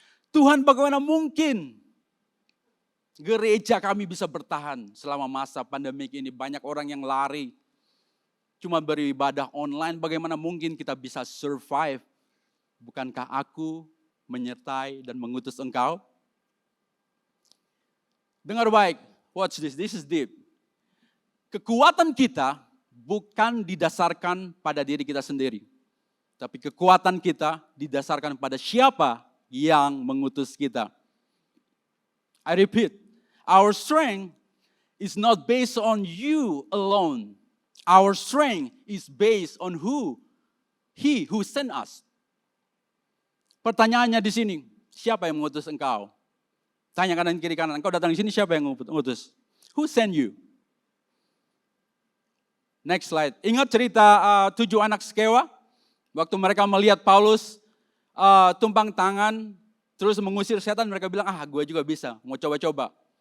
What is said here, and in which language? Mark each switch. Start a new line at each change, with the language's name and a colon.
Indonesian: Tuhan, bagaimana mungkin gereja kami bisa bertahan selama masa pandemik ini? Banyak orang yang lari, cuma beribadah online. Bagaimana mungkin kita bisa survive? Bukankah aku menyertai dan mengutus engkau? Dengar baik,
English: watch this is deep.
Indonesian: Kekuatan kita bukan didasarkan pada diri kita sendiri. Tapi kekuatan kita didasarkan pada siapa yang mengutus kita.
English: I repeat, our strength is not based on you alone. Our strength is based on He who sent us.
Indonesian: Pertanyaannya di sini, siapa yang mengutus engkau? Tanya kanan kiri kanan, engkau datang di sini siapa yang mengutus?
English: Who sent you? Next slide.
Indonesian: Ingat cerita 7 anak Skewa? Waktu mereka melihat Paulus tumpang tangan, terus mengusir setan, mereka bilang, gue juga bisa, mau coba-coba.